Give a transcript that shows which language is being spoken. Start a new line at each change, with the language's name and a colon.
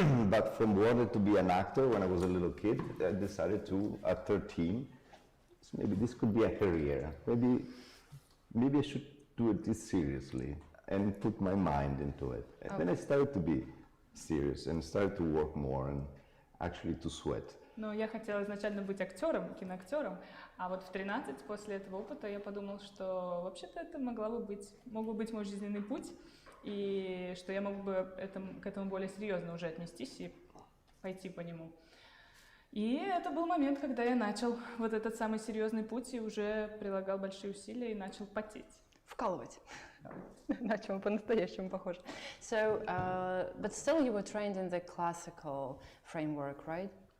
English: But from wanting to be an actor when I was a little kid, I decided to, at 13, so maybe this could be a career. Maybe I should do it this seriously and put my mind into it. And then I started to be serious and started to work more and actually to sweat.
Russian: Но я хотела изначально быть актером, киноактером, а вот в 13 после этого опыта я подумала, что вообще-то это мог бы быть мой жизненный путь, и что я мог бы к этому более серьезно уже отнестись и пойти по нему. И это был момент, когда я начал вот этот самый серьезный путь и уже прилагал большие усилия и начал потеть. Вкалывать. На чем по-настоящему похоже.
English: So, but still you were trained in the classical framework, right?